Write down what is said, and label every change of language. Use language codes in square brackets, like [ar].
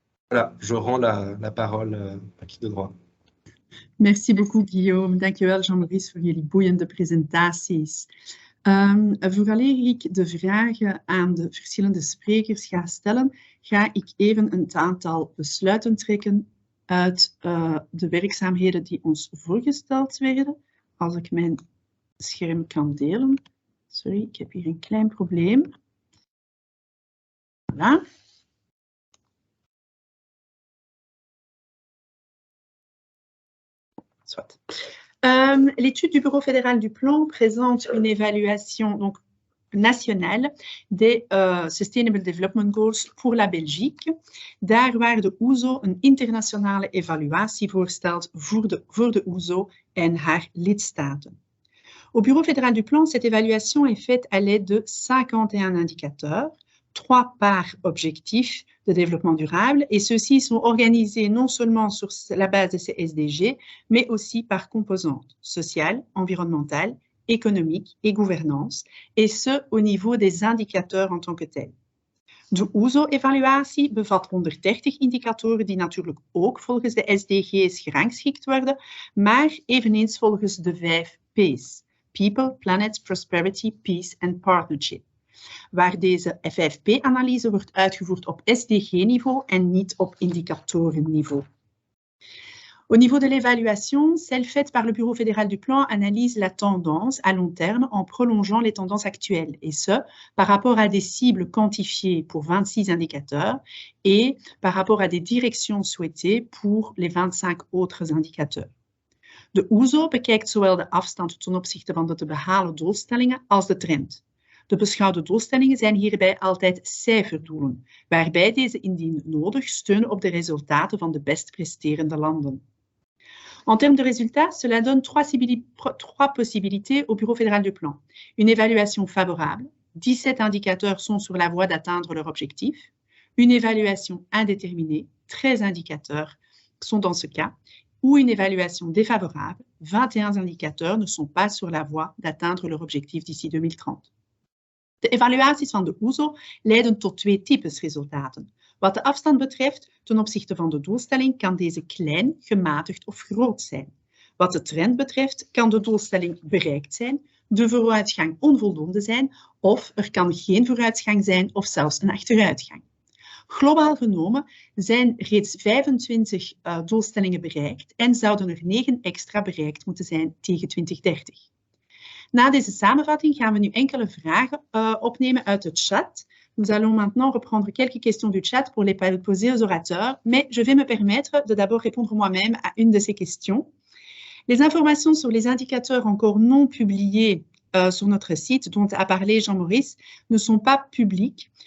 [fr] Voilà, je rends la parole à qui de droit. Merci beaucoup, Guillaume. [nl] Dankjewel, Jean-Maurice, voor jullie boeiende presentaties. Vooraleer ik de vragen aan de verschillende sprekers ga stellen, ga ik even een aantal besluiten trekken uit de werkzaamheden die ons voorgesteld werden. Als ik mijn scherm kan delen. Sorry, ik heb hier een klein probleem. [fr] Voilà. Soit. L'étude du Bureau fédéral du plan présente une évaluation donc, nationale des Sustainable Development Goals pour la Belgique. [nl] Daar waar de OESO een internationale evaluatie voorstelt voor de OESO en haar lidstaten. [fr] Au Bureau fédéral du plan, cette évaluation est faite à l'aide de 51 indicateurs, 3 par objectif de développement durable, et ceux-ci sont organisés non seulement sur la base de ces SDG, mais aussi par composantes sociales, environnementales, économiques et gouvernance, et ce au niveau des indicateurs en tant que tels. [nl] De OESO-evaluatie bevat 130 indicatoren die natuurlijk ook volgens de SDG's gerangschikt worden, maar eveneens volgens de 5 P's. [en] People, Planet, Prosperity, Peace and Partnership. [nl] Waar deze 5P-analyse wordt uitgevoerd op SDG-niveau en niet op indicatorenniveau. [fr] Au niveau de l'évaluation, celle faite par le Bureau fédéral du plan analyse la tendance à long terme en prolongeant les tendances actuelles, et ce, par rapport à des cibles quantifiées pour 26 indicateurs et par rapport à des directions souhaitées pour les 25 autres indicateurs. [nl] De OESO bekijkt zowel de afstand ten opzichte van de te behalen doelstellingen als de trend. De beschouwde doelstellingen zijn hierbij altijd cijferdoelen, waarbij deze indien nodig steunen op de resultaten van de best presterende landen. [fr] En termes de résultats, cela donne 3 possibilités au Bureau fédéral du plan. Une évaluation favorable, 17 indicateurs sont sur la voie d'atteindre leur objectif. Une évaluation indéterminée, 13 indicateurs sont dans ce cas, ou une évaluation défavorable, 21 indicateurs ne sont pas sur la voie d'atteindre leur objectif d'ici 2030. [nl] De evaluaties van de OESO leiden tot 2 types resultaten. Wat de afstand betreft, ten opzichte van de doelstelling, kan deze klein, gematigd of groot zijn. Wat de trend betreft, kan de doelstelling bereikt zijn, de vooruitgang onvoldoende zijn, of er kan geen vooruitgang zijn of zelfs een achteruitgang. Globaal genomen zijn reeds 25 doelstellingen bereikt en zouden er 9 extra bereikt moeten zijn tegen 2030. Na deze samenvatting gaan we nu enkele vragen opnemen uit de chat. [fr] Nous allons maintenant reprendre quelques questions du chat pour les poser aux orateurs, mais je vais me permettre de d'abord répondre moi-même à une de ces questions. Les informations sur les indicateurs encore non publiés sur notre site, dont a parlé Jean-Maurice, ne sont pas publiques,